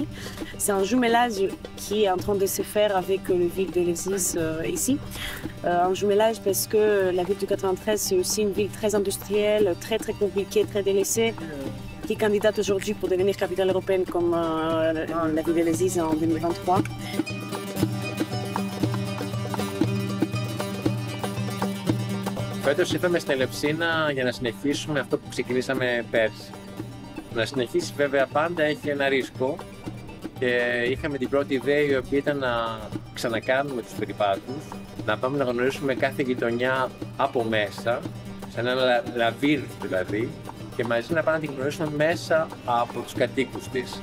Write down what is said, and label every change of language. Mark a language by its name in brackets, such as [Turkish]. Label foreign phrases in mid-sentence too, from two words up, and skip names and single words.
[French] C'est un jumelage qui est en train de se faire avec la ville de Lesis ici. Un jumelage parce que la ville du 93, c'est aussi une ville très industrielle, très compliquée, très délaissée, qui est candidate aujourd'hui pour devenir capitale européenne comme la ville de Lesis en 2023. [Greek] Φέτος ήρθαμε στην Ελευσίνα για να συνεχίσουμε αυτό που ξεκινήσαμε πέρσι. Να συνεχίσει βέβαια πάντα έχει ένα ρίσκο και είχαμε την πρώτη ιδέα η οποία ήταν να ξανακάνουμε τους περιπάτους, να πάμε να γνωρίσουμε κάθε γειτονιά από μέσα, σε ένα λαβύρινθ δηλαδή, και μαζί να πάμε να την γνωρίσουμε μέσα από τους κατοίκους της.